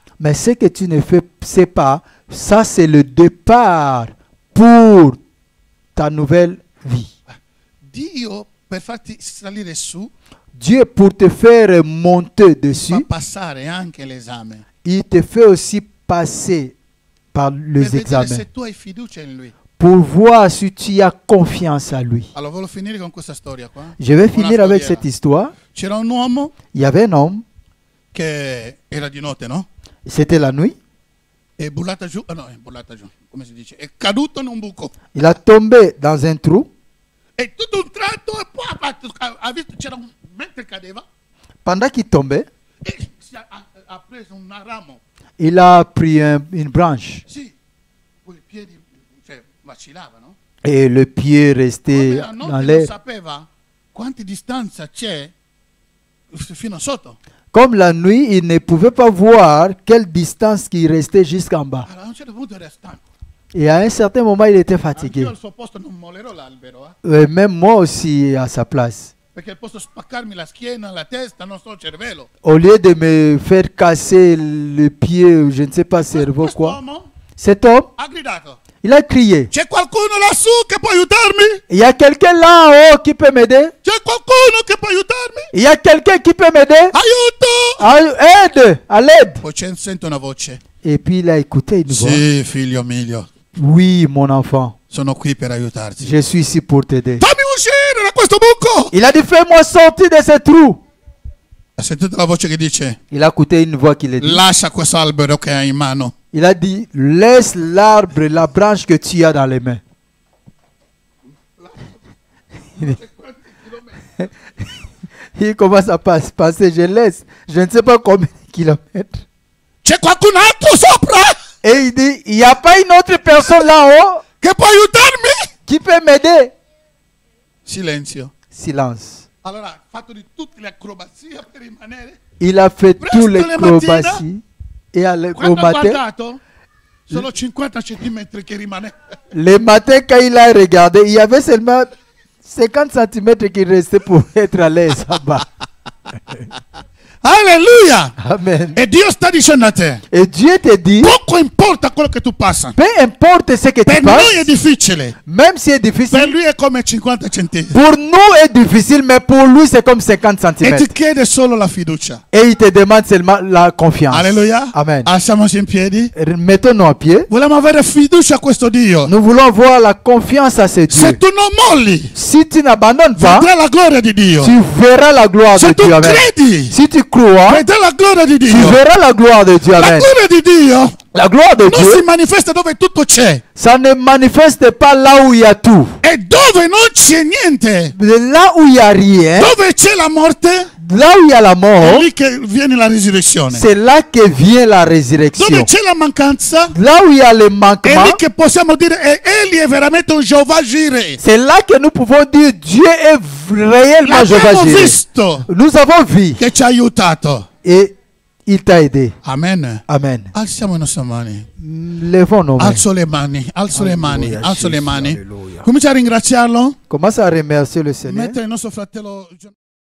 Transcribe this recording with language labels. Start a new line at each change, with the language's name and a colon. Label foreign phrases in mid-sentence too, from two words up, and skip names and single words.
French: Mais ce que tu ne sais pas, ça c'est le départ pour ta nouvelle vie.
Italian: Dio, per farti salire su,
French: Dieu, pour te faire monter
Italian: fa
French: dessus,
Italian: passare anche l'esame.
French: il te fait aussi passer par
Italian: Per
French: les
Italian: vedere
French: examens
Italian: se tu hai fiducia in Lui.
French: pour voir si tu as confiance à lui.
Italian: Allora, voglio finire con questa storia qua.
French: Je vais
Italian: Una
French: finir avec
Italian: storiella.
French: cette histoire.
Italian: C'era un uomo
French: Il y avait un homme,
Italian: che era di notte, no?
French: c'était la nuit,
Italian: È bullata giù, no, è bullata giù, come si dice? È caduto in un buco.
French: il a tombé dans un trou.
Italian: E tutto un tratto, e poi ha visto, c'era un, mentre cadeva,
French: Pendant qu'il tombait,
Italian: e ha preso un ramo.
French: il a pris une branche
Italian: Sì, poi i piedi, cioè, vacillavano.
French: et le pied
Italian: Come
French: restait
Italian: la
French: dans
Italian: notte non
French: l'air.
Italian: sapeva quante distanza c'è fino a sotto.
French: Comme la nuit, il ne pouvait pas voir quelle distance qui restait jusqu'en bas.
Italian: Allora, a un certo punto era stanco.
French: Et à un certain moment, il était
Italian: Anch'io
French: fatigué.
Italian: al suo posto non mollerò l'albero, eh.
French: Même moi aussi à sa place.
Italian: perché posso spaccarmi la schiena, la testa, non so, il cervello.
French: Au lieu de me faire casser le pied, je ne sais pas, cerveau quoi.
Italian: Quest'uomo
French: Cet homme,
Italian: ha gridato.
French: il a crié.
Italian: C'è qualcuno lassù che può aiutarmi?
French: Il y a quelqu'un là en haut qui peut m'aider?
Italian: C'è qualcuno che può aiutarmi?
French: Il y a quelqu'un qui peut m'aider?
Italian: Aiuto!
French: Aide! À l'aide!
Italian: Poi sento una voce.
French: Et puis il a écouté une voix.
Italian: Sì, figlio mio,
French: Oui, mon enfant,
Italian: sono qui per aiutarti.
French: je suis ici pour t'aider.
Italian: Fammi uscire da questo buco!
French: Il a dit, fais-moi sortir de ce trou.
Italian: Ha sentito la voce che dice,
French: Il a écouté une voix qui le dit.
Italian: lascia questo albero che hai in mano.
French: Il a dit, laisse l'arbre, la branche que tu as dans les mains. Il commence à passer, je laisse. Je ne sais pas combien de kilomètres.
Italian: C'è qualcun altro sopra
French: Et il dit, il n'y a pas une autre personne là-haut
Italian: che può aiutarmi?
French: qui peut m'aider.
Italian: Silenzio.
French: Silence.
Italian: Allora, ha fatto di tutte le acrobazie per rimanere.
French: Il a fait
Italian: Presto
French: tous les
Italian: le
French: acrobaties. Et au
Italian: Quando ha
French: matin,
Italian: guardato, sono 50 centimetri che rimane.
French: le matin, quand il a regardé, il y avait seulement 50 cm qui restaient pour être à l'aise là-bas.
Italian: Alleluia!
French: Amen.
Italian: E Dio sta dicendo a te,
French: Et Dieu te dit,
Italian: poco importa quello che tu passi.
French: peu importe ce que tu
Italian: Per noi è
French: passes,
Italian: difficile,
French: même si c'est
Italian: per
French: difficile,
Italian: lui è come 50 centimetri.
French: pour nous c'est difficile, mais pour lui c'est comme 50
Italian: E ti
French: cm.
Italian: chiede solo la fiducia.
French: Et il te demande seulement la confiance.
Italian: Alleluia.
French: Amen.
Italian: Alziamoci in piedi.
French: Mettons-nous à pied.
Italian: Vogliamo avere fiducia a questo Dio.
French: Nous voulons voir la confiance à ce Dieu.
Italian: Se tu non molli,
French: Si tu n'abandonnes pas,
Italian: vedrai la gloria di Dio.
French: tu verras la gloire
Italian: Se
French: de
Italian: tu
French: Dieu. Amen.
Italian: credi,
French: Si tu crois,
Italian: vedrai la gloria di
French: tu
Italian: Dio.
French: verras la gloire de Dieu.
Italian: La
French: Amen.
Italian: gloria di Dio
French: La gloire de
Italian: non si
French: Dieu,
Italian: manifesta dove tutto c'è.
French: ça ne manifeste pas là où il y a tout.
Italian: E dove non c'è niente,
French: Mais là où il n'y a rien,
Italian: dove c'è la morte,
French: là où il y a la
Italian: è
French: mort,
Italian: lì che viene la risurrezione.
French: c'est là que vient la
Italian: Dove
French: résurrection.
Italian: c'è la mancanza,
French: Là où il y a le
Italian: è
French: manquement,
Italian: lì che possiamo dire egli è veramente un Jehovah Jireh.
French: c'est là que nous pouvons dire Dieu est réellement Jéhovah
Italian: L'abbiamo
French: Jireh.
Italian: visto
French: Nous avons vu
Italian: che ci ha aiutato.
French: et il t'a aidé.
Italian: Amen.
French: Amen.
Italian: Alziamo le nostre mani.
French: Levons nos mains.
Italian: Alzo le mani, alzo le mani, Alleluia, alzo le Gesù, mani. alleluia. Comincia a ringraziarlo.
French: Commence à remercier le Seigneur.
Italian: Mettere il nostro fratello